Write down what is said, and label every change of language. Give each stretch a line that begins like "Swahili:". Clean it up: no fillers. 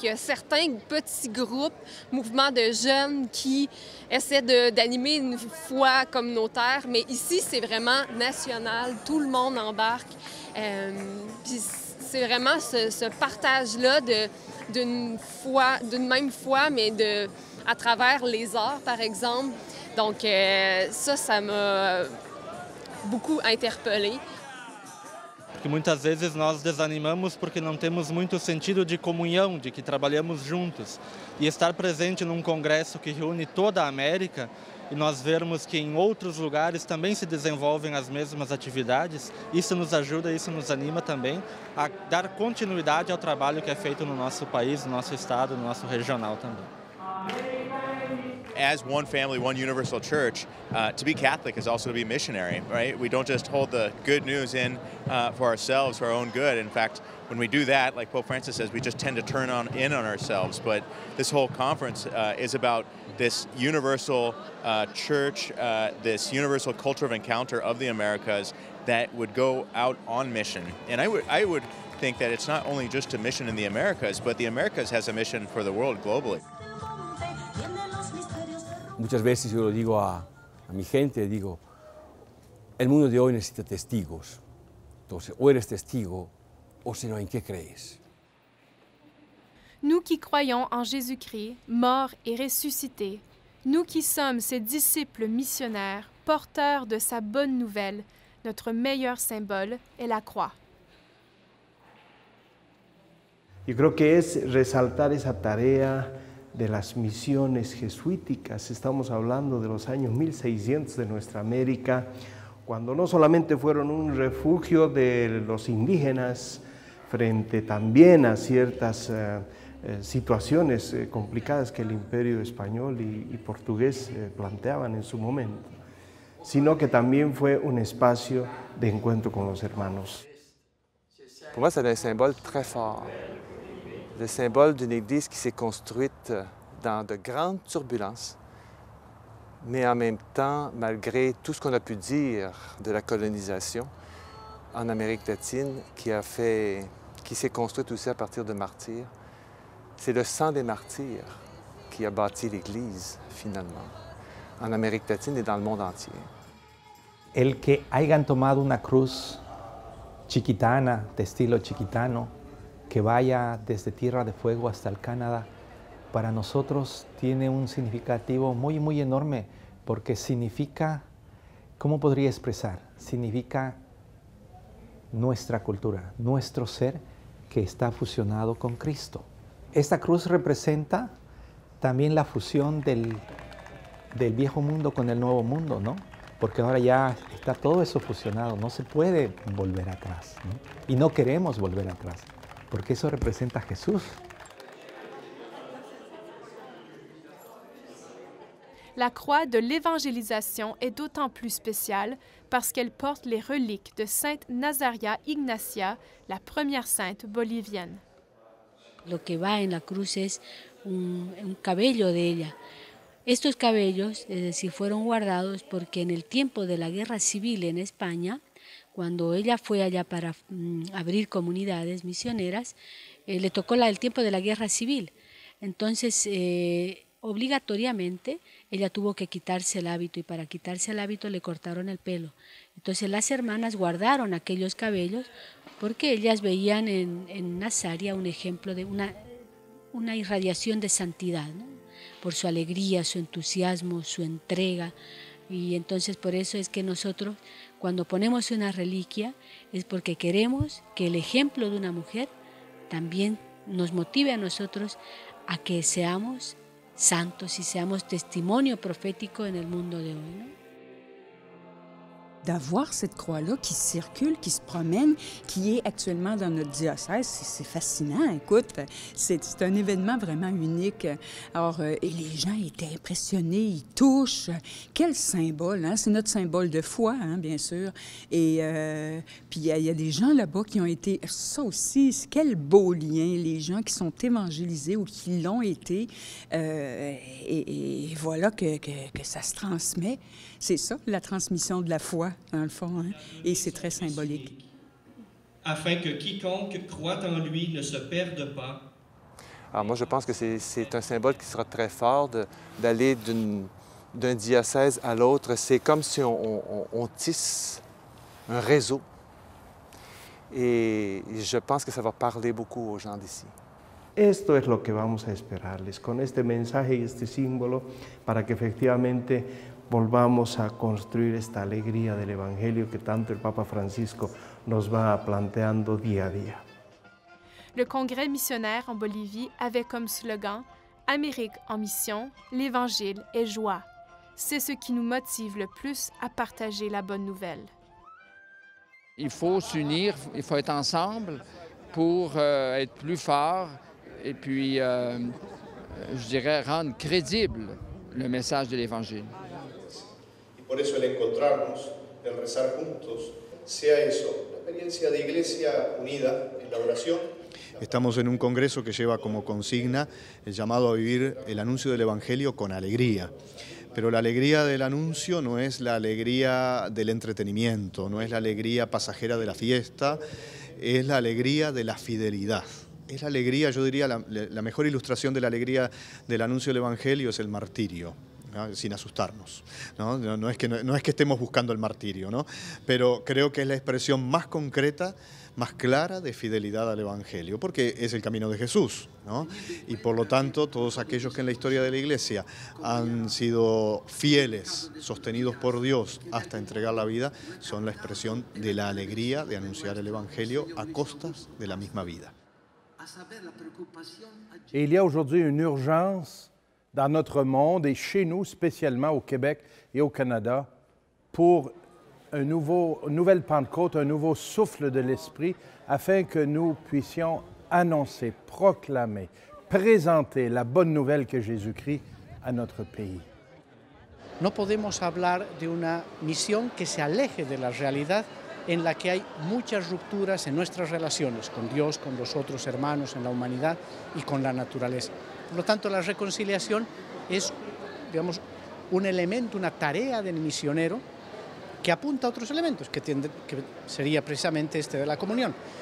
French: Il y a certains petits groupes, mouvements de jeunes qui essaient d'animer une foi communautaire, mais ici c'est vraiment national, tout le monde embarque. Puis c'est vraiment ce partage-là d'une même foi, mais à travers les arts, par exemple. Donc ça m'a beaucoup interpellée.
Portuguese: Que muitas vezes nós desanimamos porque não temos muito sentido de comunhão, de que trabalhamos juntos. E estar presente num congresso que reúne toda a América e nós vermos que em outros lugares também se desenvolvem as mesmas atividades, isso nos ajuda, isso nos anima também a dar continuidade ao trabalho que é feito no nosso país, no nosso estado, no nosso regional também.
English: As one family, one universal church, to be Catholic is also to be missionary, right? We don't just hold the good news in for ourselves, for our own good. In fact, when we do that, like Pope Francis says, we just tend to turn in on ourselves. But this whole conference is about this universal church, this universal culture of encounter of the Americas that would go out on mission. And I would think that it's not only just a mission in the Americas, but the Americas has a mission for the world globally.
Spanish: Muchas veces yo lo digo a mi gente, digo, el mundo de hoy necesita testigos. Entonces, o eres testigo, o si no, ¿en qué crees?
French: Nous qui croyons en Jésus-Christ, mort et ressuscité, nous qui sommes ses disciples missionnaires, porteurs de sa bonne nouvelle, notre meilleur symbole est la croix.
Spanish: Yo creo que es resaltar esa tarea de las misiones jesuíticas. Estamos hablando de los años 1600 de nuestra América, cuando no solamente fueron un refugio de los indígenas frente también a ciertas situaciones complicadas que el imperio español y portugués planteaban en su momento, sino que también fue un espacio de encuentro con los hermanos.
French: Pour moi, c'est un symbole très fort. Le symbole d'une Église qui s'est construite dans de grandes turbulences, mais en même temps, malgré tout ce qu'on a pu dire de la colonisation en Amérique latine, qui s'est construite aussi à partir de martyrs, c'est le sang des martyrs qui a bâti l'Église, finalement, en Amérique latine et dans le monde entier.
Spanish: El que hayan tomado una cruz chiquitana, de estilo chiquitano, que vaya desde Tierra de Fuego hasta el Canadá, para nosotros tiene un significativo muy, muy enorme, porque significa, ¿cómo podría expresar? Significa nuestra cultura, nuestro ser que está fusionado con Cristo. Esta cruz representa también la fusión del viejo mundo con el nuevo mundo, ¿no? Porque ahora ya está todo eso fusionado, no se puede volver atrás, ¿no? Y no queremos volver atrás, porque eso representa a Jesús.
French: La croix de l'évangélisation est d'autant plus spéciale parce qu'elle porte les reliques de Sainte Nazaria Ignacia, la première sainte bolivienne.
Spanish: Lo que va en la cruz es un cabello de ella. Estos cabellos, es decir, fueron guardados porque en el tiempo de la guerra civil en España, cuando ella fue allá para abrir comunidades misioneras, le tocó el tiempo de la guerra civil. Entonces, obligatoriamente, ella tuvo que quitarse el hábito y para quitarse el hábito le cortaron el pelo. Entonces, las hermanas guardaron aquellos cabellos porque ellas veían en Nazaria un ejemplo de una irradiación de santidad, ¿no? Por su alegría, su entusiasmo, su entrega. Y entonces por eso es que nosotros cuando ponemos una reliquia es porque queremos que el ejemplo de una mujer también nos motive a nosotros a que seamos santos y seamos testimonio profético en el mundo de hoy, ¿no?
French: d'avoir cette croix-là qui circule, qui se promène, qui est actuellement dans notre diocèse. C'est fascinant, écoute, c'est un événement vraiment unique. Alors, et les gens étaient impressionnés, ils touchent. Quel symbole, hein? C'est notre symbole de foi, hein, bien sûr. Et puis, il y a des gens là-bas qui ont été... Ça aussi, quel beau lien, les gens qui sont évangélisés ou qui l'ont été. Et voilà que ça se transmet. C'est ça, la transmission de la foi, dans le fond, hein? Et c'est très symbolique. Afin que quiconque croit en lui ne se perde pas. Alors moi, je pense que c'est un symbole qui sera très fort d'aller d'un diocèse à l'autre. C'est comme si on tisse un réseau. Et je pense que ça va parler beaucoup aux gens d'ici.
Spanish: Esto es lo que vamos a esperarles con este mensaje y este símbolo para que efectivamente volvamos a construir esta alegría del Evangelio que tanto el Papa Francisco nos va planteando día a día.
French: Le Congrès missionnaire en Bolivie avait comme slogan « Amérique en mission, l'Évangile est joie ». C'est ce qui nous motive le plus à partager la bonne nouvelle. Il faut s'unir, il faut être ensemble pour être plus fort et puis, je dirais, rendre crédible le message de l'Évangile.
Spanish: Por eso el encontrarnos, el rezar juntos, sea eso, la experiencia de iglesia unida en la oración. Estamos en un congreso que lleva como consigna el llamado a vivir el anuncio del Evangelio con alegría. Pero la alegría del anuncio no es la alegría del entretenimiento, no es la alegría pasajera de la fiesta, es la alegría de la fidelidad. Es la alegría, yo diría, la mejor ilustración de la alegría del anuncio del Evangelio es el martirio. ¿No? Sin asustarnos, ¿no? No es que estemos buscando el martirio, ¿no? Pero creo que es la expresión más concreta, más clara de fidelidad al Evangelio, porque es el camino de Jesús, ¿no? Y por lo tanto, todos aquellos que en la historia de la Iglesia han sido fieles, sostenidos por Dios hasta entregar la vida, son la expresión de la alegría de anunciar el Evangelio a costas de la misma vida.
French: Et il y a aujourd'hui une urgence dans notre monde et chez nous, spécialement au Québec et au Canada, pour une nouvelle Pentecôte, un nouveau souffle de l'Esprit, afin que nous puissions annoncer, proclamer, présenter la bonne nouvelle que Jésus-Christ à notre pays.
Spanish: No podemos hablar de una misión que se aleje de la realidad en la que hay muchas rupturas en nuestras relaciones con Dios, con los otros hermanos, en la humanidad y con la naturaleza. Por lo tanto, la reconciliación es, digamos, un elemento, una tarea del misionero que apunta a otros elementos, que sería precisamente este de la comunión.